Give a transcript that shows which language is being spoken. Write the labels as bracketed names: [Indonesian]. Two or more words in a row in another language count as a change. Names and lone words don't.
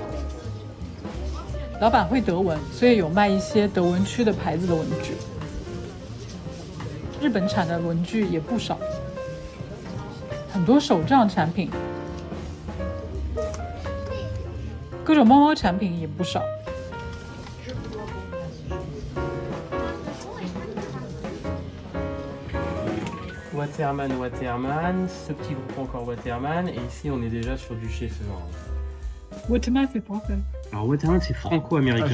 [Chinese] 老板会德文，所以有卖一些德文区的牌子的文具。日本产的文具也不少，很多手账产品，各种猫猫产品也不少。 [French] Waterman, ce petit groupe encore Waterman, et ici on est déjà sur du chez Florent. Waterman, c'est français. Alors Waterman c'est franco-américain.